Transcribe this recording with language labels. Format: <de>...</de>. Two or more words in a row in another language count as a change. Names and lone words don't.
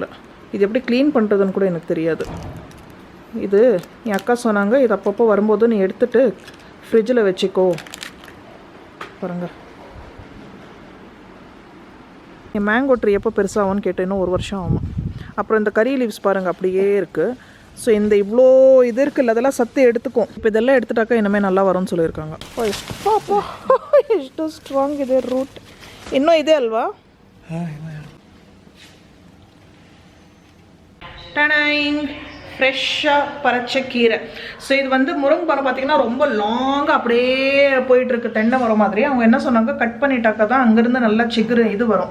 <ta>இது எப்படி க்ளீன் பண்ணுறதுன்னு கூட எனக்கு தெரியாது. இது என் அக்கா சொன்னாங்க, இது அப்பப்போ வரும்போது நீ எடுத்துகிட்டு ஃப்ரிட்ஜில் வச்சுக்கோ. பாருங்கள், என்</ta> <en>mango tree</en> <ta>எப்போ பெருசாகும்னு கேட்டேன். இன்னும் 1 வருஷம் ஆகும். அப்புறம் இந்த</ta> <en>curry leaves</en> <ta>பாருங்கள் அப்படியே இருக்குது. ஸோ இந்த இவ்வளோ இது இருக்குல்ல, அதெல்லாம் சத்து எடுத்துக்கும். இப்போ இதெல்லாம் எடுத்துட்டாக்கா இனிமேல் நல்லா வரும்னு சொல்லியிருக்காங்க.</ta> <kn>ಎಷ್ಟು ಸ್ಟ್ರಾಂಗ್ ಇದೆ ರೂಟ್. ಇನ್ನೂ ಇದೆ ಅಲ್ವಾ?</kn> <ta>டனைங் ஃப்ரெஷ்ஷாக பறிச்ச கீரை. ஸோ இது வந்து முருங்கை மரம் பார்த்திங்கன்னா ரொம்ப லாங்காக அப்படியே போயிட்டுருக்கு, தென்னை மரம் மாதிரி. அவங்க என்ன சொன்னாங்க, கட் பண்ணிட்டாக்கா தான் அங்கேருந்து நல்லா சிகுறு இது வரும்.</ta>